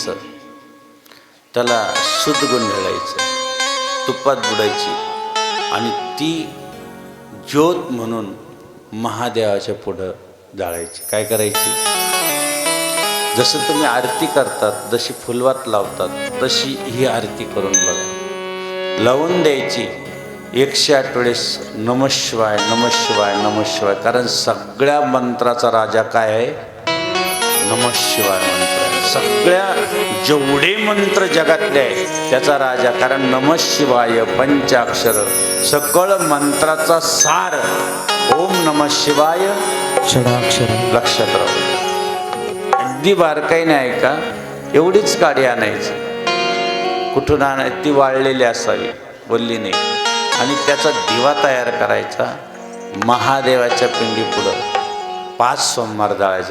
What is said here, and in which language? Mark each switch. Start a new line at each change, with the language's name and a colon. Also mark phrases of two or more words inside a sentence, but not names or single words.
Marathi: त्याला शुद्ध गुंढाळायचं, तुपात बुडायची आणि ती ज्योत म्हणून महादेवाच्या पुढं जाळायची. काय करायची? जसं तुम्ही आरती करतात, जशी फुलवात लावतात, तशी ही आरती करून बघा. लावून द्यायची.
Sanskrit: 108 वेळेस नमः शिवाय, नमः शिवाय, नमः शिवाय.
Marathi: कारण सगळ्या मंत्राचा राजा काय आहे?
Sanskrit: नमः शिवाय मंत्र.
Marathi: सगळ्या जेवढे मंत्र जगातले आहे त्याचा राजा. कारण
Sanskrit: नमः शिवाय
Marathi: पंचाक्षर, सकळ मंत्राचा सार
Sanskrit: ओम नमः शिवाय
Marathi: षडाक्षर. लक्षात राहू. अगदी बारकाईने ऐका. एवढीच काडी आणायची. कुठून आणायची? ती वाळलेली असावी, बोलली नाही. आणि त्याचा दिवा तयार करायचा. महादेवाच्या पिंडी पुढं 5 सोमवार जाळायचं.